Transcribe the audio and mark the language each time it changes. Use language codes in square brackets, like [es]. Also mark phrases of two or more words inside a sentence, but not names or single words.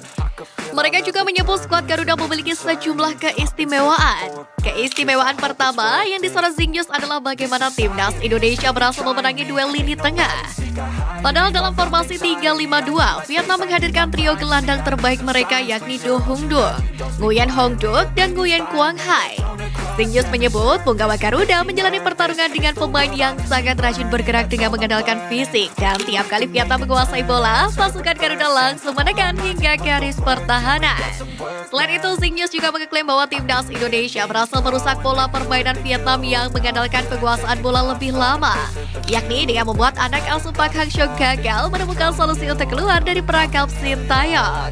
[id] Mereka juga menyebut skuad Garuda memiliki sejumlah keistimewaan. Keistimewaan pertama yang disorot Zing News adalah bagaimana timnas Indonesia berhasil memenangi duel lini tengah. Padahal dalam formasi 3-5-2, Vietnam menghadirkan trio gelandang terbaik mereka yakni Do Hung Duc, Nguyen Hong Duc, dan Nguyen Quang Hai. Zing News menyebut punggawa Garuda menjalani pertarungan dengan pemain yang sangat rajin bergerak dengan mengandalkan fisik, dan tiap kali Vietnam menguasai bola, pasukan Garuda langsung menekan hingga garis pertahanan. Selain itu, Zing News juga mengklaim bahwa timnas Indonesia berhasil merusak pola permainan Vietnam yang mengandalkan penguasaan bola lebih lama, yakni dengan membuat anak asuh Park Hang-seo gagal menemukan solusi untuk keluar dari perangkap Sintayong.